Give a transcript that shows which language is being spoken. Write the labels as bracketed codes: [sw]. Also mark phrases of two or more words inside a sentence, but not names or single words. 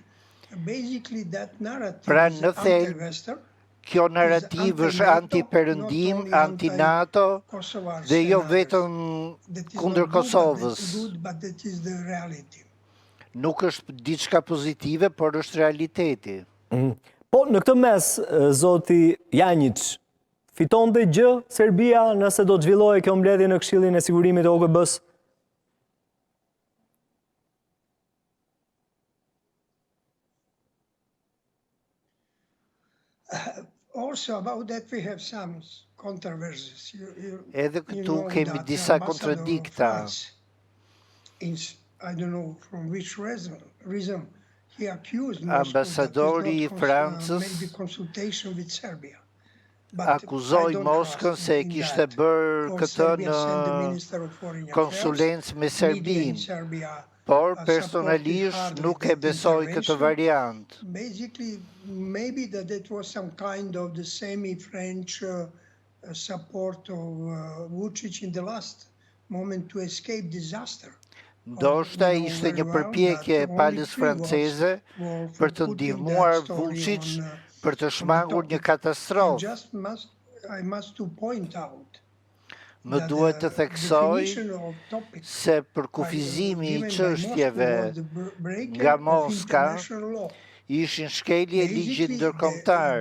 [sq] Pra në thelb, kjo narrativ është anti-perëndim, anti-NATO dhe jo vetëm kundër Kosovës. Nuk është diçka pozitive, por është realiteti. Po, në këtë mes, zoti Janjic, fiton dhe gjë Serbia nëse do të zhvillohej kjo mbledhje në Këshillin e Sigurimit të OKB-s? [en] Also about that we have some controversies. [sq] Edhe këtu kemi disa kontradikta. [en] I don't know from which reason he accused [sq] Ambasadori i Francës akuzoi Moskën se e kishte bërë këtë në konsulencë me Serbinë, por personalisht nuk e besoi këtë variant. [en] Basically, maybe that was some kind of the semi-French support of Vučić in the last moment to escape disaster. [sq] Ndoshta ishte një përpjekje e palës franceze për të ndihmuar Vučić për të shmangur një katastrofë. Më duhet të theksoj se për kufizimi i çështjeve nga Moska ishin shkelje ligjit ndërkombëtar.